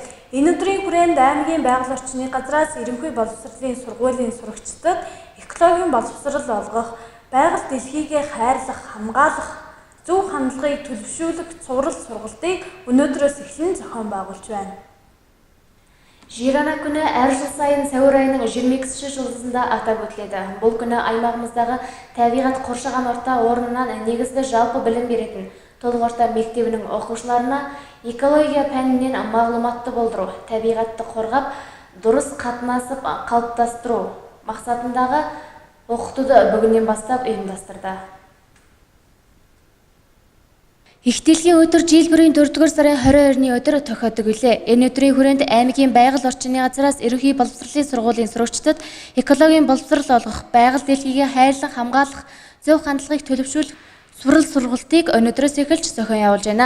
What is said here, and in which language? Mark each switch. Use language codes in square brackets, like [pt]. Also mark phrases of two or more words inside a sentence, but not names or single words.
[mn] Энэ өдрийн хүрээнд аймгийн байгаль орчны газраас ерөнхий боловсролын сургуулийн сурагчдад экологийн боловсрол олгох, байгаль дэлхийгээ хайрлах, хамгаалах, зөв хандлагыг төлөвшүүлэх цуврал сургалтыг өнөөдрөөс эхлэн зохион байгуулж байна. [kk] Жер ана күні әр жыл сайын сәуір айының 22-ші жұлдызында атап өтіледі. Бұл күні аймағымыздағы табиғат қоршаған орта орнынан негізгі жалпы білім беретін толық орта мектебінің оқушыларына экология пәнінен мағлұматты болдыру, табиғатты қорғап, дұрыс қатынасып қалыптастыру мақсатындағы оқытуды бүгіннен бастап ұйымдастырды. [mn] Их дэлхийн өдөр жил бүрийн 4-р сарын 22-ны өдөр тохиолдог билээ. Энэ өдрийн хүрээнд аймгийн байгаль орчны газраас ерөнхий боловсролын сургуулийн сурагчдад экологийн боловсрол олгох, байгаль дэлхийгээ хайрлах, хамгаалах, зөв хандлагыг төлөвшүүлэх цуврал сургалтыг өнөөдрөөс эхэлж зохион явуулж байна.